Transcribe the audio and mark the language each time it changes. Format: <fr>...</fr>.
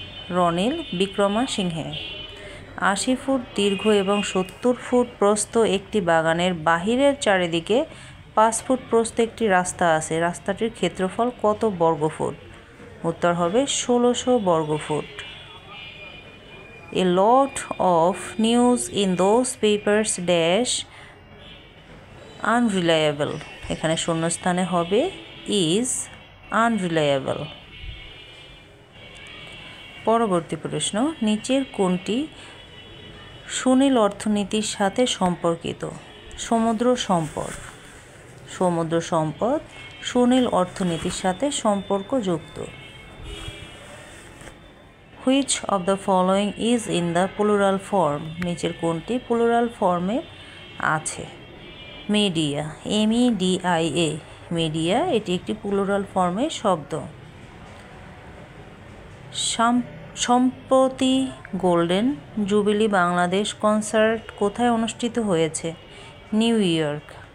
<bn>Ranil Wickremesinghe. 80 foot দীর্ঘ এবং 70 foot প্রস্থ একটি বাগানের বাহিরের চারিদিকে 5 ফুট প্রস্থ একটি রাস্তা আছে, রাস্তাটির ক্ষেত্রফল কত বর্গফুট? উত্তর হবে 1600 বর্গফুট।</bn> <en>A lot of news in those papers dash unreliable,</en> <bn>এখানে শূন্যস্থানে হবে</bn> <en>is unreliable।</en> <bn>পরবর্তী প্রশ্ন, নিচের কোনটি সুনীল অর্থনীতির সাথে সম্পর্কিত? সমুদ্র সম্পদ। সমুদ্র সম্পদ সুনীল অর্থনীতির সাথে সম্পর্কযুক্ত।</bn> <en>Which of the following is in the plural form?</en> <bn>নিচের কোনটি প্লুরাল ফর্মে আছে? মিডিয়া, MEDIA, মিডিয়া, এটি একটি প্লুরাল ফর্মের শব্দ। সম্প্রতি গোল্ডেন জুবিলি বাংলাদেশ কনসার্ট কোথায় অনুষ্ঠিত হয়েছে? New York.</bn>